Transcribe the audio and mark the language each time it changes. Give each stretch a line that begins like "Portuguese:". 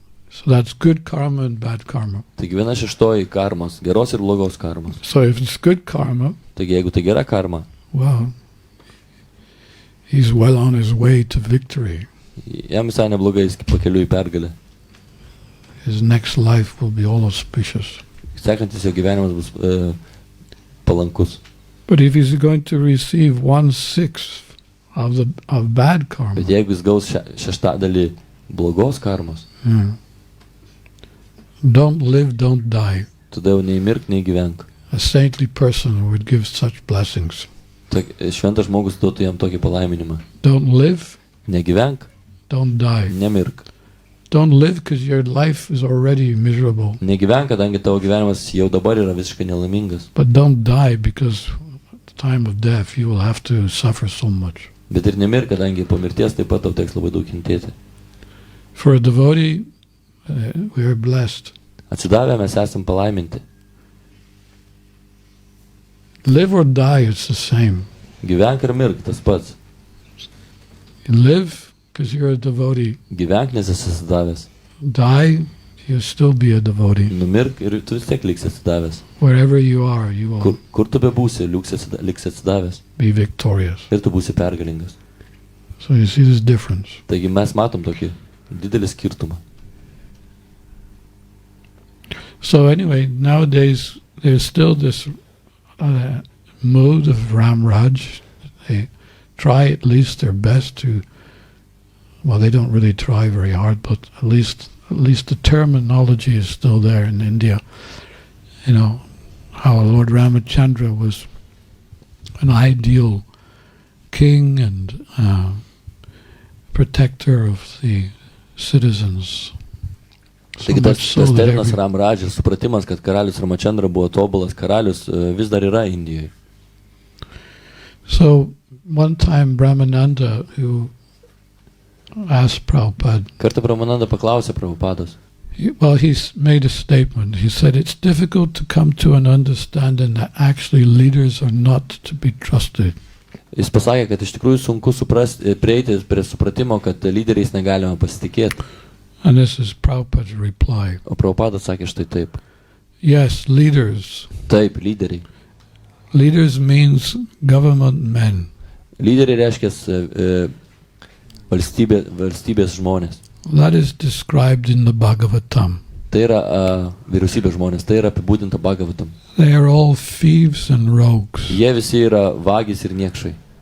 English: So that's good karma and bad karma.
Lithuanian: Taigi 1/6 karmos, geros ir blogos karmos.
English: So if it's good karma,
Lithuanian: Taigi jeigu tai gera karma,
English: well, he's well on his way to victory.
Lithuanian: jam visai neblogai, jis pakeliui į pergalę.
English: His next life will be all auspicious.
Lithuanian: Sekantis jo gyvenimas bus palankus.
English: But if he's going to receive 1/6 of bad karma,
Lithuanian: Bet jeigu jis gaus šeštadalį blogos karmos,
English: don't live, don't die.
Lithuanian: tada jau nei mirk, nei gyvenk.
English: A saintly person would give such blessings.
Lithuanian: Šventas žmogus duotų jam tokį palaiminimą.
English: Don't live,
Lithuanian: Negyvenk,
English: don't die.
Lithuanian: nemirk.
English: Don't live because your life is already miserable.
Lithuanian: Negyvenk, kadangi tavo gyvenimas jau dabar yra visiškai nelaimingas.
English: But don't die because at the time of death you will have to suffer so much.
Lithuanian: Bet ir nemirk, kadangi po mirties taip pat tau teks labai daug kentėti.
English: For a devotee, we are blessed.
Lithuanian: Atsidavę mes esam palaiminti.
English: Live or die, it's the same.
Lithuanian: Gyvenk ir mirk, tas pats.
English: You live because you're a devotee.
Lithuanian: Gyvenk, nes esi atsidavęs.
English: Die, you'll still be a devotee.
Lithuanian: Numirk ir tu vis tiek liksi atsidavęs.
English: Wherever you are, you will
Lithuanian: Kur tu bebūsi, liksi atsidavęs.
English: be victorious.
Lithuanian: Ir tu būsi pergalingas.
English: So you see this difference.
Lithuanian: Taigi mes matom tokį didelį skirtumą.
English: So anyway, nowadays there's still this mood of Ramraj. They try at least their best to, well, they don't really try very hard, but at least the terminology is still there in India. You know, how Lord Ramachandra was an ideal king and protector of the citizens. So
Lithuanian: Taigi
English: much so
Lithuanian: tas
English: that
Lithuanian: terminas
English: every-
Lithuanian: Ramradžas, supratimas, kad karalius Ramachandra buvo tobulas karalius, vis dar yra Indijoje.
English: So one time Brahmananda, who asked Prabhupada,
Lithuanian: Kartą Brahmananda paklausė Prabhupados.
English: he made a statement. He said, it's difficult to come to an understanding that actually leaders are not to be trusted.
Lithuanian: Jis pasakė, kad iš tikrųjų sunku prieiti prie supratimo, kad lyderiais negalima pasitikėti.
English: And this is Prabhupada's reply.
Lithuanian: O Prabhupada sakė štai taip.
English: Yes, leaders.
Lithuanian: Taip, lyderiai.
English: Leaders means government men.
Lithuanian: Lyderiai reiškia valstybės žmonės.
English: That is described in the Bhagavatam.
Lithuanian: Tai yra vyriausybės žmonės, tai yra apibūdinta Bhagavatam.
English: They are all thieves and rogues.
Lithuanian: Jie visi yra vagys ir niekšai.